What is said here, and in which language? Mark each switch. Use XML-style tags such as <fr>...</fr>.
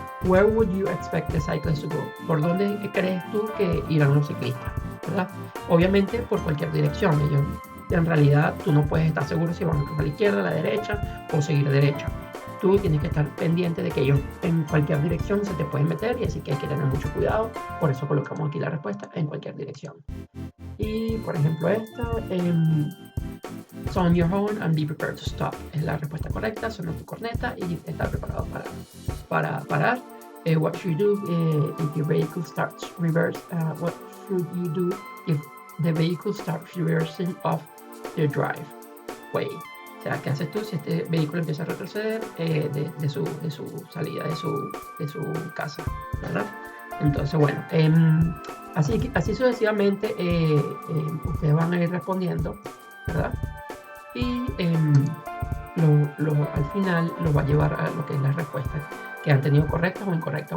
<en>Where would you expect the cyclist to go?</en> <es>¿Por dónde crees tú que irán los ciclistas? ¿Verdad? Obviamente por cualquier dirección. Ellos, en realidad tú no puedes estar seguro si van a la izquierda, a la derecha o seguir derecha. Tú tienes que estar pendiente de que ellos en cualquier dirección se te pueden meter, y así que hay que tener mucho cuidado. Por eso colocamos aquí la respuesta en cualquier dirección. Y por ejemplo esta,</es> <en>sound your horn and be prepared to stop.</en> <es>Es la respuesta correcta, suena tu corneta y estar preparado para parar.</es> <en>What should you do if your vehicle starts reverse? What should you do if the vehicle starts reversing off the driveway?</en> <es>O sea, ¿qué haces tú si este vehículo empieza a retroceder de su salida, de su casa, ¿verdad? Entonces, bueno, así sucesivamente ustedes van a ir respondiendo, ¿verdad? Y al final lo va a llevar a lo que es la respuesta que han tenido correctas o incorrectas.</es>